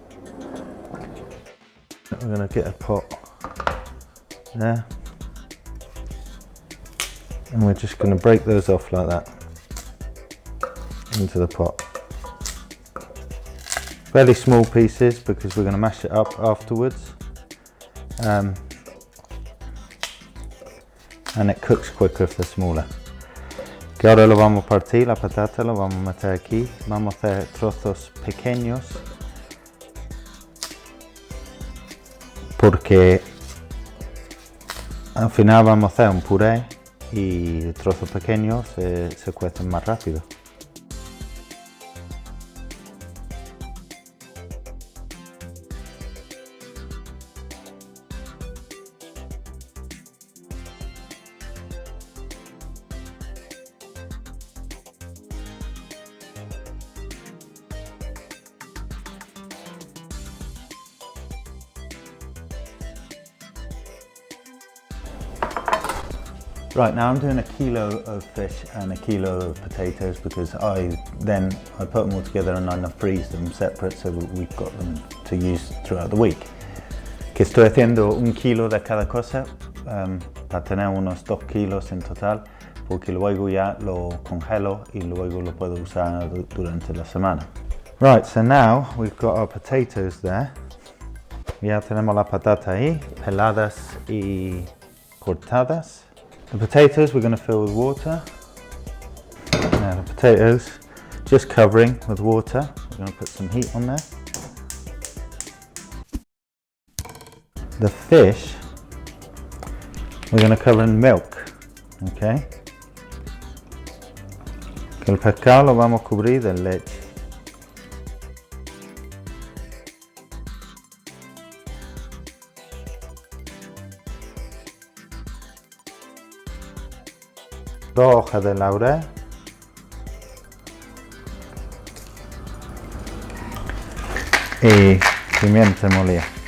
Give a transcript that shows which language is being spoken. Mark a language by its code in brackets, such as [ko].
[en] We're going to get a pot there and we're just going to break those off like that into the pot. Fairly small pieces because we're going to mash it up afterwards, and it cooks quicker if they're smaller. [es] Que ahora lo vamos a partir, la patata lo vamos a meter aquí, vamos a hacer trozos pequeños porque al final vamos a hacer un puré y trozos pequeños se cuecen más rápido. [en] Right, now I'm doing a kilo of fish and a kilo of potatoes because I put them all together and I freeze them separate so we've got them to use throughout the week. [es] Que estoy haciendo un kilo de cada cosa para tener unos 2 kilos en total, porque luego ya lo congelo y luego lo puedo usar durante la semana. [en] Right, so now we've got our potatoes there. [es] Ya tenemos la patata ahí, peladas y cortadas. [en] The potatoes we're going to fill with water. Now the potatoes just covering with water. We're going to put some heat on there. The fish we're going to cover in milk. Okay. [es] Que el pescado lo vamos a cubrir de leche. Dos hojas de laurel y pimienta molida.